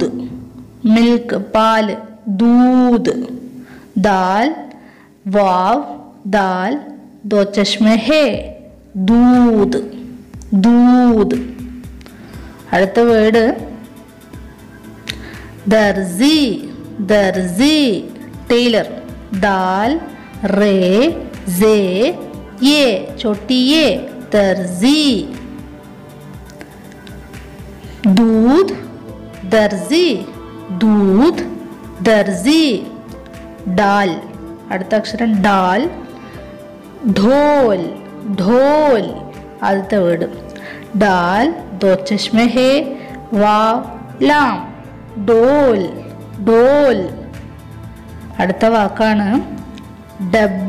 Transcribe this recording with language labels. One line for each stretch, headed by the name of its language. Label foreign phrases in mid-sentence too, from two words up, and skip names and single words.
Malayalam: മിൽക്ക് പാല്. ദൂത്.
Urdu: دال واؤ دال دو چشمی ہے. دودھ۔ دودھ.
Malayalam: അടുത്ത വേർഡ് ദർസി.
Urdu: ദർസി टेलर. دال رے جے یے چھوٹی یے درزی. دودھ درزی. دودھ درزی۔ ڈال
Malayalam: അടുത്ത അക്ഷരം ഡാൽ.
Urdu: ڈھول۔ ڈھول
Malayalam: ആദ്യത്തെ വേർഡ്
Urdu: ڈال دو چشمی ہے واؤ لام. ڈھول۔ ڈھول.
Malayalam: അടുത്ത വാക്കാണ് ഡബ്ബ.